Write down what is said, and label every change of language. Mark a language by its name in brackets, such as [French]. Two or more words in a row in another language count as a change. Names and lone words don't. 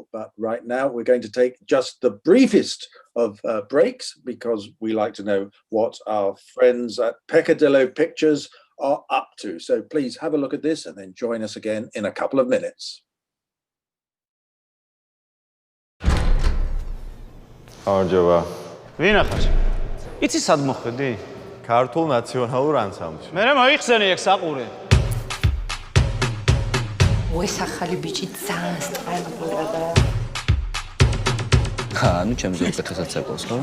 [English] But right now we're going to take just the briefest of breaks, because we like to know what our friends at Peccadillo Pictures are up to. So please have a look at this and then join us again in a couple of minutes. Arjava. [Georgian] ვინახარ? იცი სად მოხვედი? ქართულ ნაციონალურ ანსამბლში. მე მოიხსენე ეგ საყურე. ეს ახალი ბიჭი ძალიან სტყელბურაა. ანუ ჩემზე უკეთესად საკვავს, ხო?